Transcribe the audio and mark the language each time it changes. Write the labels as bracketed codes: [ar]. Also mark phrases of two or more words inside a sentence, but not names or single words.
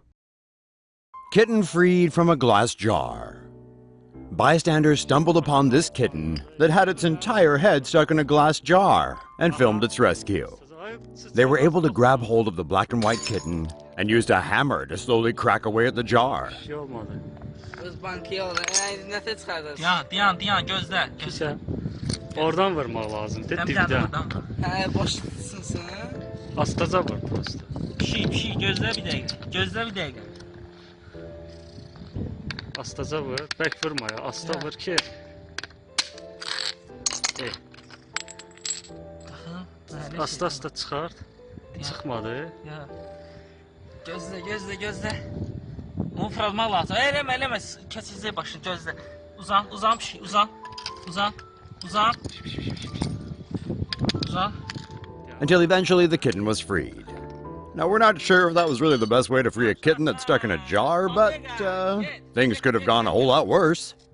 [en] Kitten freed from a glass jar. Bystanders stumbled upon this kitten that had its entire head stuck in a glass jar and filmed its rescue. They were able to grab hold of the black and white kitten and used a hammer to slowly crack away at the jar. [az] Dayan, gözlə. Oradan vurmaq lazımdır, dibdən. Hə, başlasın. Astaca vur prosta. Pişik, gözlə bir dəqiqə. Astaca vur, bək vurma ya, asta vur ki. Asta çıxart. Çıxmadı. Gözlə. Onu fırlatmaq lazım. Eləmə, kəsiləcək başını, gözlə. Uzan pişik, uzan. [en] Until eventually the kitten was freed. Now, we're not sure if that was really the best way to free a kitten that's stuck in a jar, but things could have gone a whole lot worse.